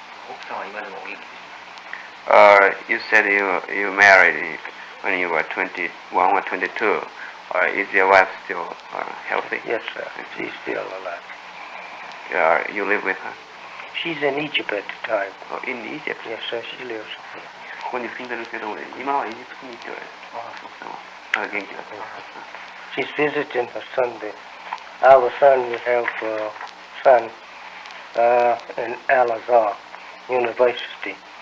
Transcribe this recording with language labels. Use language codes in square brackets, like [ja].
[ja] 奥さんは今でもお元気ですか？ [en] You said you married when you were 21 or 22. Is your wife still healthy? Yes, sir. She's still alive. You live with her? She's in Egypt at the time. Oh, in Egypt? Yes, sir. She lives. [ja] ここに住んでるけど、今はエジプトに行っておられる。奥さんは。元気だった。 [en] She's visiting her son. Our son, we have a son in Al-Azhar University.